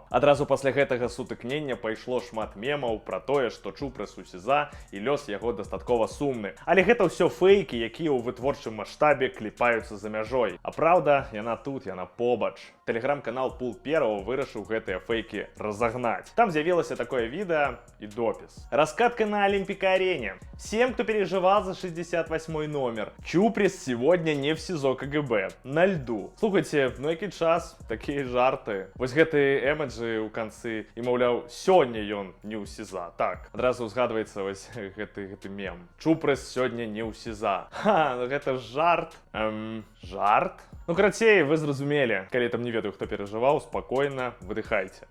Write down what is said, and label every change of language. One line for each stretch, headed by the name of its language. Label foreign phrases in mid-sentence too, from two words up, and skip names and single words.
Belarusian: Адразу пасля гэтага сутыкнення пайшло шмат мемаў пра тое, што Чупрыс у СІЗА і лёс яго дастаткова сумны. Але гэта ўсё фейкі, якія ў вытворчым маштабе кліпаюцца за мяжой. А праўда, яна тут, яна побач. Тэлеграм-канал Пул Перова вырашыў гэтыя
Russian: фейки разогнать. Там з'явилось такое видео и допис. Раскатка на Олимпика-арене. Всем, кто переживал за 68-й номер. Чуприс сегодня не в СИЗО КГБ. На льду.
Ukrainian: Слухайте, ну який час, такие жарты.
Belarusian: Вось гэтые эмоджи у канцы. І, маўляў, сёння ён не ў СІЗА. Так, адразу узгадваецца вось гэты мем. Чуприс сёння не ў СІЗА. Ха, ну гэта жарт. Жарт? Ну, карацей, вы зразумелі. Калі там не ведаю, хто перажываў, спакойна выдыхайце.